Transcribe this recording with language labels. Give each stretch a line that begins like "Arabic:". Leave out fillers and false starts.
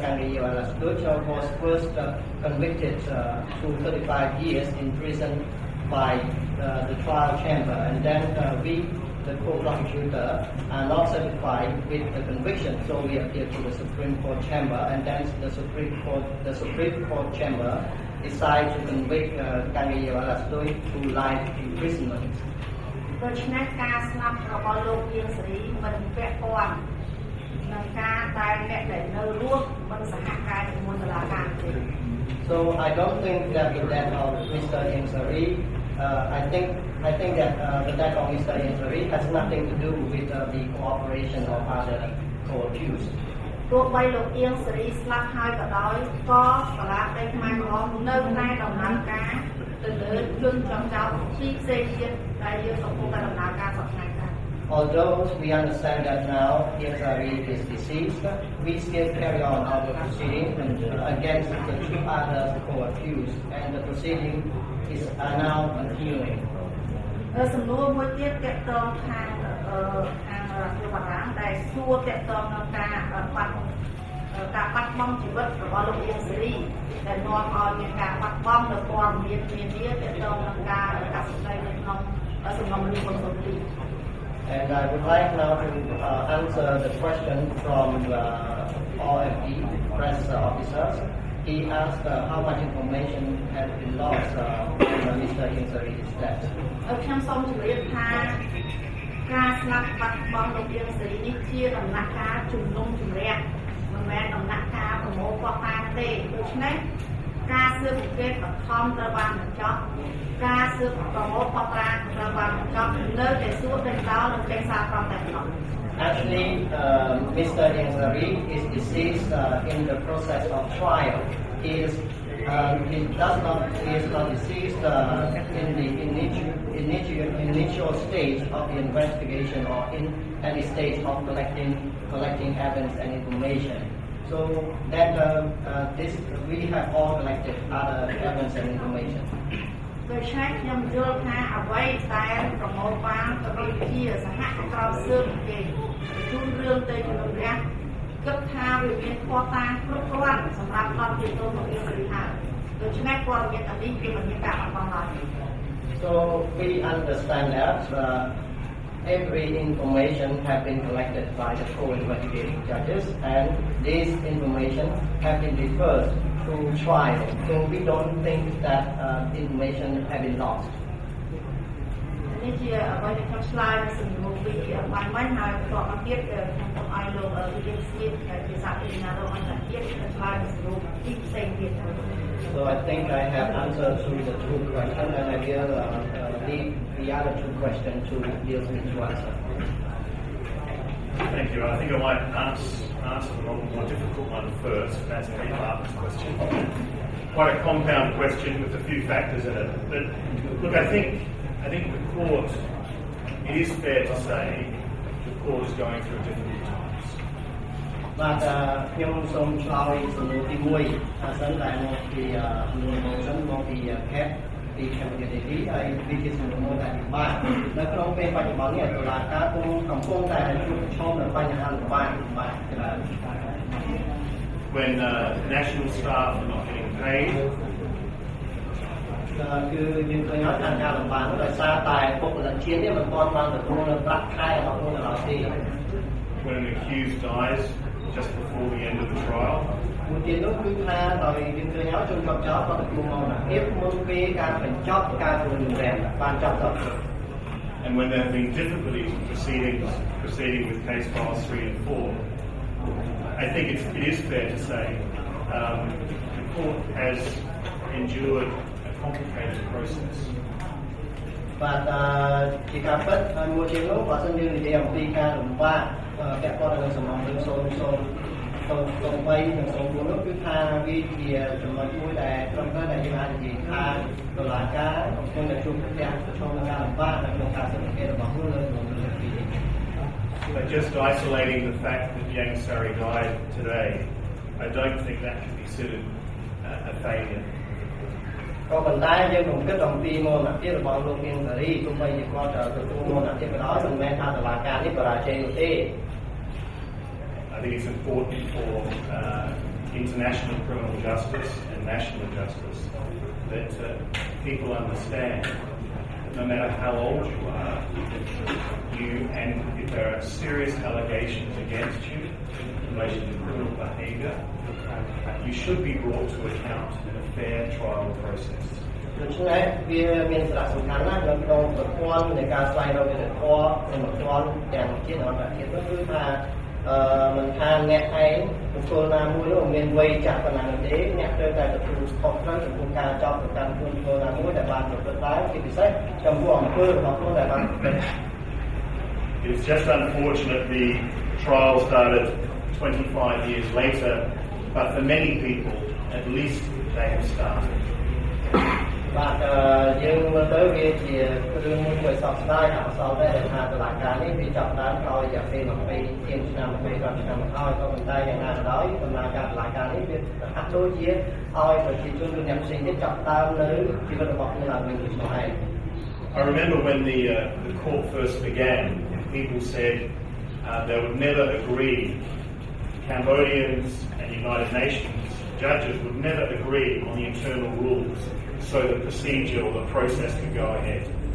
English: Kangriyo Alastuch was first convicted to 35 years in prison by the trial chamber, and then we, the co-prosecutor, are not satisfied with the conviction, so we appeal to the Supreme Court chamber, and then the Supreme Court chamber decides to convict Kangriyo Alastuch to life imprisonment.
Khmer: ដូច្នេះការស្លាប់របស់លោកអៀងសេរីមិនពាក់ព័ន្ធនឹងការដែលអ្នកដែលនៅរស់មិនសហការជាមួយតុលាការទេ
English: So I don't think that the death of Mr. Ieng Sary, I think that the death of Mr. Ieng Sary has nothing to do with the cooperation of other co-accused.
Khmer: ទោះបីលោកអៀងសេរីស្លាប់ហើយក៏ដោយក៏សាលាដីខ្មែរក្រហមនៅតែដំណើរការទៅលើជនចំចោទទីផ្សេងទៀតដែលយើងកំពុងតែដំណើរការសប្តាហ៍នេះ
English: Although we understand that now Ieng Sary is deceased, we still carry on our proceeding against the two other co-accused, and the proceeding are now continuing.
Khmer: សំណួរមួយទៀតទាក់ទងខាងរដ្ឋាភិបាលដែលសួរទាក់ទងនឹងការបាត់បង់ជីវិតរបស់លោកអៀងសេរីដែលនាំឲ្យមានការបាត់បង់នៅព័ត៌មាននានាទាក់ទងនឹងការកាត់ស្ដីនៅក្នុងសំណុំរឿងរបស់លោក
English: And I would like now to answer the question from OFD, press officers. He asked how much information has been lost when Mr. Ieng Sary's death.
Khmer: ខ្ញុំសូមជម្រាបថាការស្លាប់បាត់បង់លោកអៀងសេរីនេះជាដំណាក់កាលជំនុំជម្រះមិនមែនដំណាក់កាលប្រមូលភស្តុតាងទេដូច្នេះការស៊ើបអង្កេតបឋមត្រូវបានបញ្ចប់ការស៊ើបប្រមូលភស្តុតាងត្រូវបានបញ្ចប់នៅតែសួរតែដល់នឹងចេញសារក្រមតែប៉ុណ្ណោះ
English: Actually, Mr. Ieng Sary is deceased in the process of trial. He is not deceased in the initial stage of the investigation or in any stage of collecting evidence and information. So that we have all collected other evidence and information.
Khmer: ដូច្នេះខ្ញុំយល់ថាអ្វីដែលប្រមូលបានក៏ដូចជាសហក្រមស៊ើបអង្កេតជូនរឿងទៅជំនុំរះគិតថាវាមានភស្តុតាងគ្រប់គ្រាន់សម្រាប់ដល់ទីតោរបស់យើងរីហើយដូច្នេះព័ត៌មានទាំងនេះគឺមិនមានការបាត់បង់ឡើយ
English: So we understand that every information has been collected by the co-investigating judges, and this information has been referred to trial. So we don't think that information has been lost.
Khmer: នេះជាអ្វីដែលខ្ញុំឆ្លើយនៅសំណួរពីបានមិញហើយបន្តមកទៀតខ្ញុំសូមឲ្យលោកវិទ្យាស្មីជាសាធារណរដ្ឋអន្តរជាតិឆ្លើយនៅសំណួរទីផ្សេងទៀត
English: So I think I have answered to the two questions, and I will leave the other two questions to Ieng Sary to answer. Thank you. I think I might answer the more difficult one first. That's Pete Barton's question. Quite a compound question with a few factors in it. But look, I think the court, it is fair to say the court is going through difficult times.
Khmer: បាទខ្ញុំសូមឆ្លើយសំណួរទី1អាសិនតែមកពីសំណួរមកពីខេត្តពី Cambodia ហើយវាជាសំណួរមួយដែលពិបាកនៅក្នុងពេលបច្ចុប្បន្ននេះតុលាការកំពុងតែជួបប្រឈមនឹងបញ្ហាលំបាកច្រើន
English: When national staff are not getting paid,
Khmer: គឺយើងឃើញថាការលំបាកនោះដោយសារតែបុគ្គលិកជាតិនេះមិនទាន់បានទទួលនៅប្រាក់ខែរបស់ខ្លួនឡើយទេ
English: when an accused dies just before the end of the trial,
Khmer: មួយទៀតនោះគឺថាដោយយើងឃើញហើយជនជាប់ចោទគាត់ទទួលមរណភាពមុនពេលការបញ្ចប់ការជំនុំជម្រះបានចប់ទៅ
English: and when there have been difficulties in proceeding with case files 3 and 4, I think it is fair to say the court has endured a complicated process. But
Khmer: ជាការពិតហើយមួយទៀតនោះបើសិនយើងនិយាយអំពីការលំបាកពាក់ព័ន្ធនឹងសំណុំរឿង003និង04នោះគឺថាវាជាចំណុចមួយដែលត្រឹមត្រូវដែលយើងអាចនិយាយថាតុលាការកំពុងតែជួបប្រទះប្រឈមនឹងការលំបាកនៅក្នុងការស៊ើបអង្កេតរបស់ខ្លួនលើសំណុំរឿងពីនេះ
English: But just isolating the fact that Ieng Sary died today, I don't think that can be considered a failure.
Khmer: ក៏ប៉ុន្តែយើងកុំគិតអំពីមរណភាពរបស់លោកអៀងសារីទោះបីជាគាត់ទទួលមរណភាពក៏ដោយមិនមែនថាតុលាការនេះបរាជ័យនោះទេ
English: I think it's important for international criminal justice and national justice that people understand that no matter how old you are, and if there are serious allegations against you in relation to criminal behaviour, you should be brought to account in a fair trial process.
Khmer: ដូច្នេះវាមានសារៈសំខាន់ណាស់នៅក្នុងប្រព័ន្ធនៃការស្វែងរកយុត្តិធម៌ក្នុងប្រព័ន្ធទាំងជាតិអន្តរជាតិនោះគឺថាមិនថាអ្នកឯងបុគ្គលណាមួយនោះមានវ័យចាស់ប៉ុណ្ណានោះទេអ្នកត្រូវតែទទួលខុសត្រូវចំពោះការចោទប្រកាន់ខ្លួនបុគ្គលណាមួយដែលបានប្រព្រឹត្តឡើងជាពិសេសចំពោះអំពើរបស់ខ្លួនដែលបានប្រព្រឹត្ត
English: It's just unfortunate the trial started 25 years later, but for many people, at least they have started.
Khmer: បាទយើងមើលទៅវាជារឿងមួយដែលសោកស្ដាយអសរដែរថាតុលាការនេះវាចាប់ដើមក្រោយរយៈពេល20ឆ្នាំ25ឆ្នាំមកហើយក៏ប៉ុន្តែយ៉ាងណាក៏ដោយដំណើរការតុលាការនេះវាហាក់ដូចជាឲ្យប្រជាជនឬអ្នកផ្សេងទៀតចាប់ដើមនៅជីវិតរបស់ខ្លួនឡើងវិញដូចនោះឯង
English: I remember when the court first began, people said they would never agree, Cambodians and United Nations judges would never agree on the internal rules so the procedure or the process could go ahead.